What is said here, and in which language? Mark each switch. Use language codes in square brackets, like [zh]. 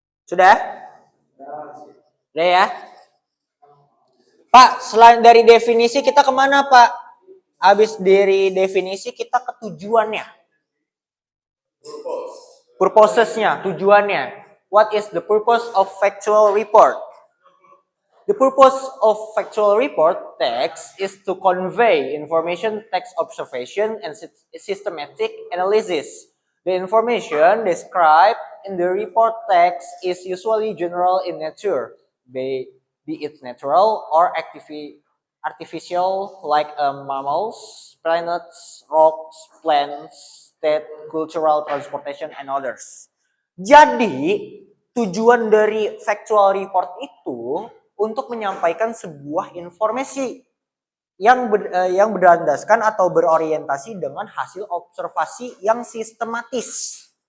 [id] Sudah? Udah ya? Pak, selain dari definisi kita kemana, Pak? Habis dari definisi kita ke tujuannya. Purposes-nya, tujuannya. [en] What is the purpose of factual report? The purpose of factual report text is to convey information, text observation, and systematic analysis. The information described in the report text is usually general in nature, be it natural or artificial, like mammals, planets, rocks, plants, state, cultural, transportation, and others. [id] Jadi, tujuan dari factual report itu untuk menyampaikan sebuah informasi yang berdasarkan atau berorientasi dengan hasil observasi yang sistematis.